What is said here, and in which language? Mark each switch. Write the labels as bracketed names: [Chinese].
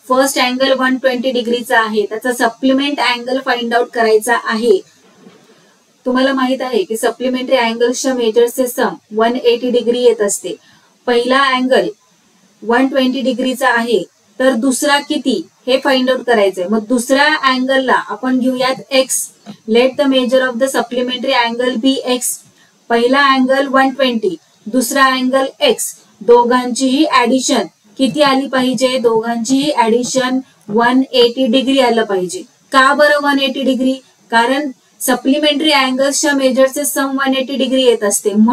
[Marathi] First angle 120 डिग्रीचा आहे, त्याचा सप्लिमेंट अँगल फाइंड आउट करायचा आहे. तुम्हाला माहित आहे की सप्लिमेंटरी अँगल्सच्या मेजर्सचे सम 180 डिग्री येत असते. पहिला अँगल 120 डिग्रीचा आहे तर दुसरा किती हे फाइंड आउट करायचंय. मग दुसऱ्या अँगलला आपण घेऊयात x. [English] Let the measure of the supplementary angle be x. [Marathi] पहिला अँगल 120, दुसरा अँगल एक्स. दोघांचीही ऍडिशन किती आली पाहिजे? दोघांचीही ऍडिशन 180 डिग्री आलं पाहिजे. का बरं 180 डिग्री? कारण सप्लिमेंटरी अँगल्सच्या मेजरचे सम 180 डिग्री येत असते.